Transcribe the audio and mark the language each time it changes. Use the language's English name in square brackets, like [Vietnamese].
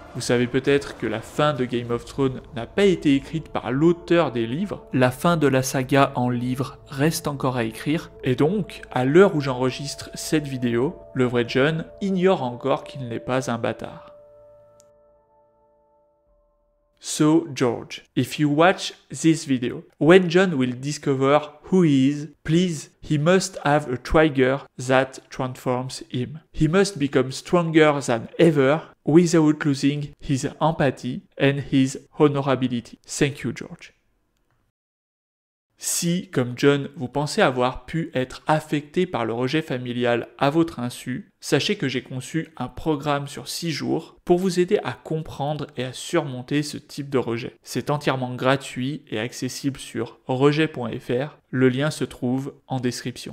[French] Vous savez peut-être que la fin de Game of Thrones n'a pas été écrite par l'auteur des livres, la fin de la saga en livre reste encore à écrire, et donc, à l'heure où j'enregistre cette vidéo, le vrai Jon ignore encore qu'il n'est pas un bâtard. [English] So, George, if you watch this video, when Jon will discover who he is, please, he must have a trigger that transforms him. He must become stronger than ever without losing his empathy and his honorability. Thank you, George. [French] Si, comme Jon, vous pensez avoir pu être affecté par le rejet familial à votre insu, sachez que j'ai conçu un programme sur 6 jours pour vous aider à comprendre et à surmonter ce type de rejet. C'est entièrement gratuit et accessible sur rejet.fr, le lien se trouve en description.